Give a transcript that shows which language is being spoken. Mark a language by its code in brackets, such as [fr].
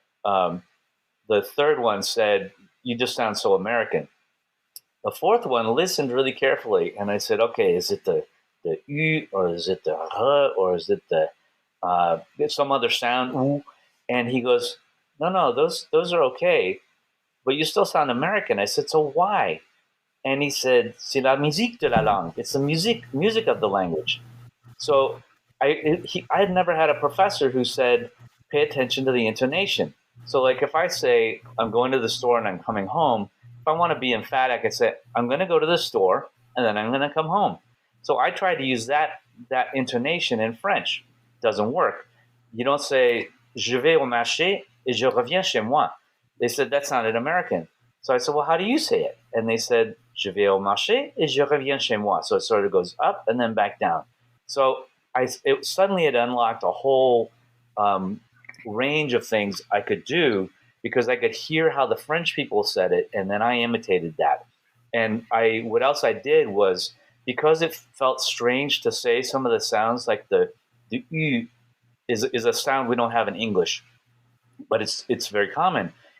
[en] The third one said, you just sound so American. The fourth one listened really carefully, and I said, okay, is it the U, or is it the R, or is it the some other sound, ooh? And he goes, no, those are okay, but you still sound American. I said, so why? And he said, [fr] c'est la musique de la langue. [en] It's the music of the language. So I had never had a professor who said, pay attention to the intonation. So like if I say I'm going to the store and I'm coming home, if I want to be emphatic, I say I'm going to go to the store and then I'm going to come home. So I tried to use that intonation in French. Doesn't work. You don't say [fr] je vais au marché et je reviens chez moi. [en] They said that sounded American. So I said, well, how do you say it? And they said [fr] je vais au marché et je reviens chez moi. [en] So it sort of goes up and then back down. So suddenly it unlocked a whole range of things I could do, because I could hear how the French people said it, and then I imitated that. And what else I did was, because it felt strange to say some of the sounds, like the U is a sound we don't have in English, but it's very common.